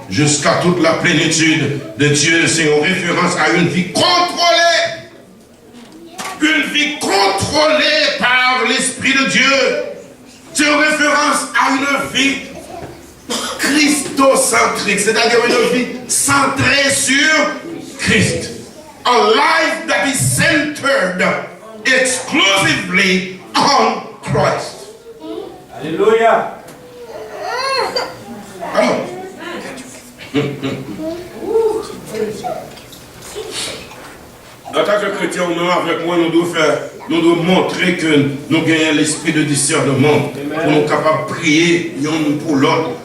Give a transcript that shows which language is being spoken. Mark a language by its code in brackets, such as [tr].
[fr] Jusqu'à toute la plénitude de Dieu, c'est en référence à une vie contrôlée. Une vie contrôlée par l'Esprit de Dieu. C'est en référence à une vie christocentrique, c'est-à-dire une vie centrée sur Christ. [en] a life that is centered exclusively on Christ. [fr] Alléluia. Alors, en tant que chrétien, avec moi, nous devons montrer que nous gagnons l'esprit de discernement pour nous capables de prier l'un pour l'autre.